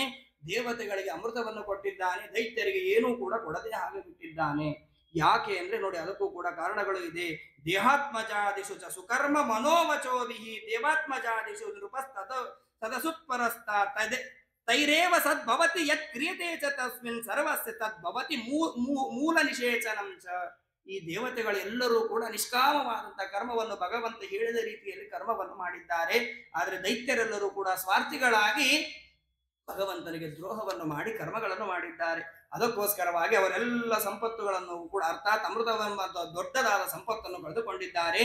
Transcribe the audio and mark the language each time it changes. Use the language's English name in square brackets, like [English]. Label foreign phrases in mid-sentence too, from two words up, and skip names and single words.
[Kannada] ದೇವತೆಗಳಿಗೆ ಅಮೃತವನ್ನು ಕೊಟ್ಟಿದ್ದಾನೆ, ದೈತ್ಯರಿಗೆ ಏನೂ ಕೂಡ ಕೊಡದೆ ಹಾಗೆ ಬಿಟ್ಟಿದ್ದಾನೆ. ಯಾಕೆ ಅಂದ್ರೆ ನೋಡಿ, ಅದಕ್ಕೂ ಕೂಡ ಕಾರಣಗಳು ಇದೆ. [Sanskrit] ದೇಹಾತ್ಮಜಾದಿಷು ಚ ಸುಕರ್ಮ ಮನೋವಚೋಭಿಹಿ ದೇವಾತ್ಮಜಾದಿಷು ನೃಪಸ್ತದ ಸದಸುತ್ಪರಸ್ತ ತೈರೇವ ಸದ್ಭವತಿ ಯತ್ ಕ್ರಿಯತೆ ಚ ತಸ್ಮಿನ್ ಸರ್ವಸ್ಯ ತದ್ಭವತಿ ಮೂಲ ನಿಷೇಚನಂ ಚ. [Kannada] ಈ ದೇವತೆಗಳೆಲ್ಲರೂ ಕೂಡ ನಿಷ್ಕಾಮವಾದಂತಹ ಕರ್ಮವನ್ನು ಭಗವಂತ ಹೇಳಿದ ರೀತಿಯಲ್ಲಿ ಕರ್ಮವನ್ನು ಮಾಡಿದ್ದಾರೆ. ಆದರೆ ದೈತ್ಯರೆಲ್ಲರೂ ಕೂಡ ಸ್ವಾರ್ಥಿಗಳಾಗಿ ಭಗವಂತನಿಗೆ ದ್ರೋಹವನ್ನು ಮಾಡಿ ಕರ್ಮಗಳನ್ನು ಮಾಡಿದ್ದಾರೆ. ಅದಕ್ಕೋಸ್ಕರವಾಗಿ ಅವರೆಲ್ಲ ಸಂಪತ್ತುಗಳನ್ನು ಕೂಡ ಅರ್ಥಾತ್ ಅಮೃತವೆಂಬ ದೊಡ್ಡದಾದ ಸಂಪತ್ತನ್ನು ಕಳೆದುಕೊಂಡಿದ್ದಾರೆ.